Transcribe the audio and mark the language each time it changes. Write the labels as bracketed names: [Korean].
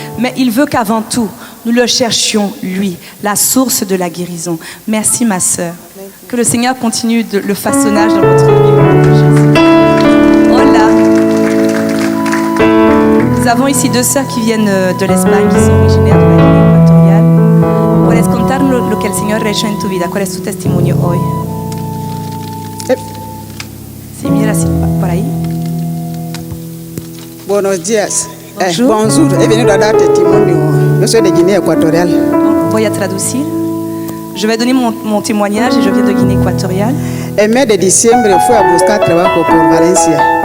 [French] Mais il veut qu'avant tout, nous le cherchions, lui, la source de la guérison. Merci ma sœur. Que le Seigneur continue le façonnage dans votre vie. [Spanish] Hola. [French] Nous avons ici 2 sœurs qui viennent de l'Espagne, qui sont originaires de la Guinée équatoriale. [Spanish] ¿Puedes contar lo que el Señor ha hecho en tu vida? ¿Cuál es tu testimonio hoy? Sí, mira así, por ahí. Buenos días. [French] Bonjour. [Spanish] He venido a dar testimonio. Yo soy de Guinée équatoriale. Voy a traducir. [French] Je vais donner mon témoignage et je viens de Guinée équatoriale. [Spanish] El mes de diciembre fui a buscar trabajo por Valencia.